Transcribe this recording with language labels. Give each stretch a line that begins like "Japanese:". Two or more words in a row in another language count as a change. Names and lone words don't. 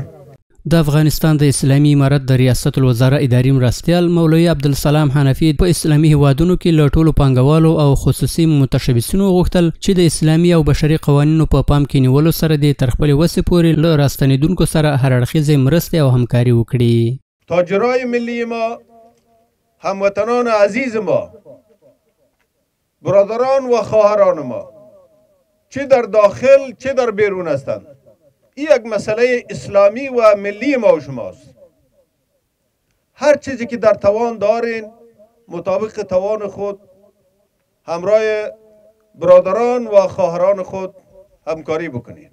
Pashto: د افغانستان د اسلامي امارت د ریاست الوزرا اداري مرستیال مولوي عبدالسلام حنفي په اسلامي هیوادونو کې له ټولو پانګوالو او خصوصي متشبثینو غوښتل چې د اسلامي او بشري قوانینو په پام کې نیولو سره د تر خپلې وسې پورې له راستنیدونکو سره هر اړخیزې مرستې او همکاري وکړي.
Persian: تاجرای ملی ما، هموطنان عزیز ما، برادران و خواهران ما چه در داخل چه در بیرون هستند، این یک مسئله اسلامی و ملی ما و شماست. هر چیزی که در توان دارین مطابق توان خود همراه برادران و خواهران خود همکاری بکنید.